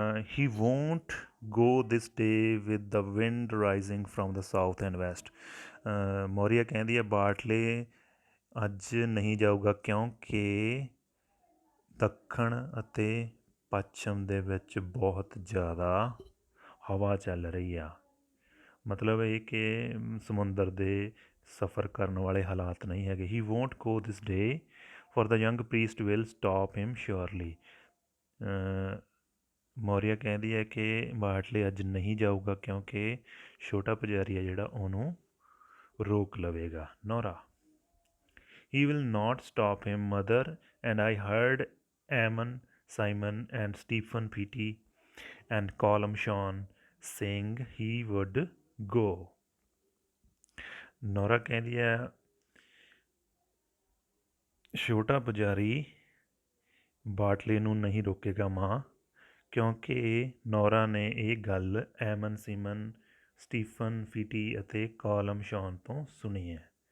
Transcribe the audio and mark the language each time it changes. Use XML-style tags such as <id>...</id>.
<en>he won't go this day with the wind rising from the south and west।</en> <pa>Maurya ਕਹਿੰਦੀ ਹੈ ਬਾਰਟਲੇ ਅੱਜ ਨਹੀਂ ਜਾਊਗਾ ਕਿਉਂਕਿ ਦੱਖਣ ਅਤੇ ਪੱਛਮ ਦੇ ਵਿੱਚ ਬਹੁਤ ਜ਼ਿਆਦਾ ਹਵਾ ਚੱਲ ਰਹੀ ਆ। ਮਤਲਬ ਇਹ ਕਿ ਸਮੁੰਦਰ ਦੇ ਸਫ਼ਰ ਕਰਨ ਵਾਲੇ ਹਾਲਾਤ ਨਹੀਂ ਹੈਗੇ।</pa> <en>he won't go this day for the young priest will stop him surely।</en> <pa>Maurya ਕਹਿੰਦੀ ਹੈ ਕਿ ਬਾਟਲੇ ਅੱਜ ਨਹੀਂ ਜਾਊਗਾ ਕਿਉਂਕਿ ਛੋਟਾ ਪੁਜਾਰੀ ਹੈ ਜਿਹੜਾ ਉਹਨੂੰ ਰੋਕ ਲਵੇਗਾ।</pa> <en>Nora, he will not stop him, mother, and I heard Ammon, Simon, and Stephen P.T. and Colum Sean saying he would go.</en> <pa>Nora ਕਹਿੰਦੀ ਹੈ ਛੋਟਾ ਪੁਜਾਰੀ ਬਾਟਲੇ ਨੂੰ ਨਹੀਂ ਰੋਕੇਗਾ ਮਾਂ, ਕਿਉਂਕਿ ਨੋਰਾ ਨੇ ਇਹ ਗੱਲ ਐਮਨ ਸਿਮਨ, ਸਟੀਫਨ ਫੀਟੀ ਅਤੇ ਕਾਲਮ ਸ਼ੌਨ ਤੋਂ ਸੁਣੀ ਹੈ।</pa>